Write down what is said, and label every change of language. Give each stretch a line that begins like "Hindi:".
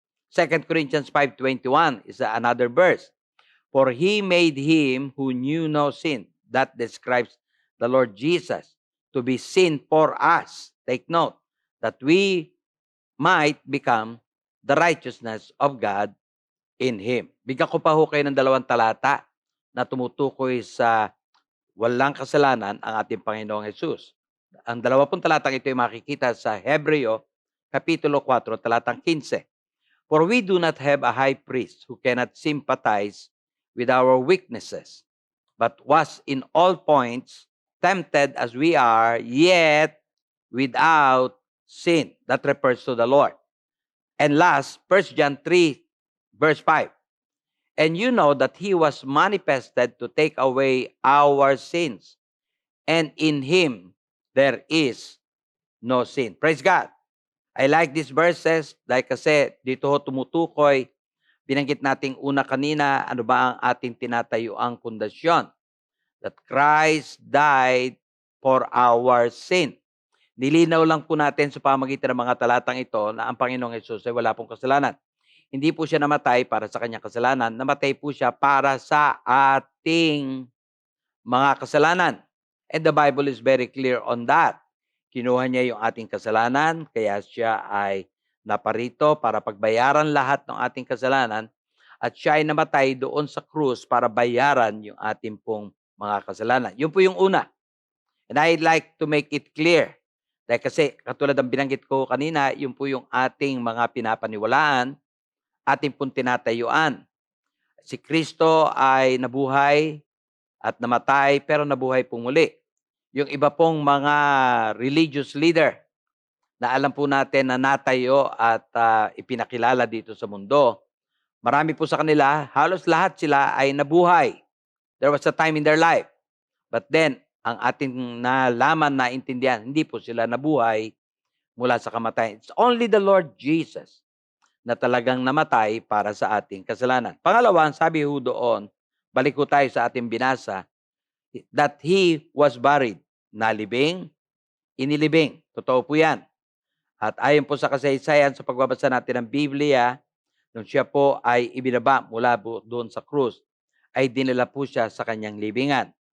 English: 2 Corinthians 5:21 is another verse. For he made him who knew no sin. That describes the Lord Jesus to be sin for us. Take note that we might become the righteousness of God in Him.
Filipino: Bigyan ko pa ho kayo ng 2 talata na tumutukoy sa walang kasalanan ang ating Panginoong Hesus. Ang 20 talatang ito ay makikita sa Hebreo, Kapitulo 4, talatang 15.
English: For we do not have a high priest who cannot sympathize with our weaknesses, but was in all points tempted as we are, yet without sin. That refers to the Lord. And last, 1 John 3, verse 5. And you know that He was manifested to take away our sins, and in Him there is no sin. Praise God. I like these verses
Filipino: dahil kasi dito ho tumutukoy, binanggit nating una kanina, ano ba ang ating tinatayuang pundasyon?
English: That Christ died for our sin.
Filipino: Nilinaw lang po natin sa pamagitan ng mga talatang ito na ang Panginoong Hesus ay wala pong kasalanan. Hindi po siya namatay para sa kanyang kasalanan, namatay po siya para sa ating mga kasalanan.
English: And the Bible is very clear on that.
Filipino: Kinuha niya yung ating kasalanan, kaya siya ay naparito para pagbayaran lahat ng ating kasalanan at siya ay namatay doon sa krus para bayaran yung ating pong mga kasalanan. Yun po yung una.
English: And I'd like to make it clear.
Filipino: Dahil kasi katulad ng binanggit ko kanina, yun po yung ating mga pinapaniwalaan, ating pong tinatayuan. Si Kristo ay nabuhay at namatay pero nabuhay pong muli. Yung iba pong mga religious leader na alam po natin na natayo at ipinakilala dito sa mundo, marami po sa kanila, halos lahat sila ay nabuhay.
English: There was a time in their life. But then,
Filipino: ang ating nalaman, naintindihan, hindi po sila nabuhay mula sa kamatayan.
English: It's only the Lord Jesus
Filipino: na talagang namatay para sa ating kasalanan. Pangalawa, sabi ho doon, balik ko tayo sa ating binasa,
English: that He was buried.
Filipino: Nalibing, inilibing. Totoo po yan. At ayon po sa kasaysayan, sa pagbabasa natin ng Biblia, nung siya po ay ibinaba mula doon sa krus, ay dinala po siya sa kanyang libingan.